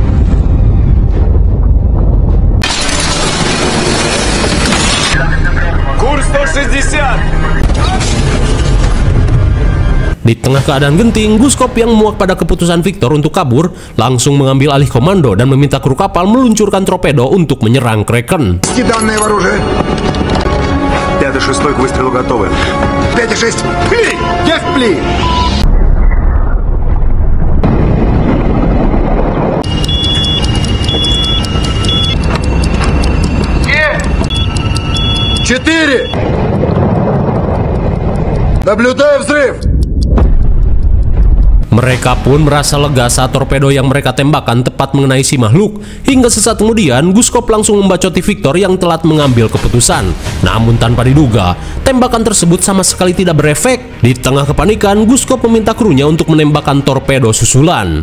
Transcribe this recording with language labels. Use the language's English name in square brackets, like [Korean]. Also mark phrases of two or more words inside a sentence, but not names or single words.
[Russian] Курс 160. [Indonesian] Di tengah keadaan genting, Guskop yang muak pada keputusan Victor untuk kabur langsung mengambil alih komando dan meminta kru kapal meluncurkan torpedo untuk menyerang Kraken. [Russian] Данное вооружение. 5-6 к выстрелу готовы. 5-6. Пли! Есть пли! Четыре! Наблюдаю взрыв! [Indonesian] Mereka pun merasa lega saat torpedo yang mereka tembakkan tepat mengenai si makhluk. Hingga sesaat kemudian, Guskop langsung membacoti Victor yang telat mengambil keputusan. Namun tanpa diduga, tembakan tersebut sama sekali tidak berefek. Di tengah kepanikan, Guskop meminta krunya untuk menembakkan torpedo susulan.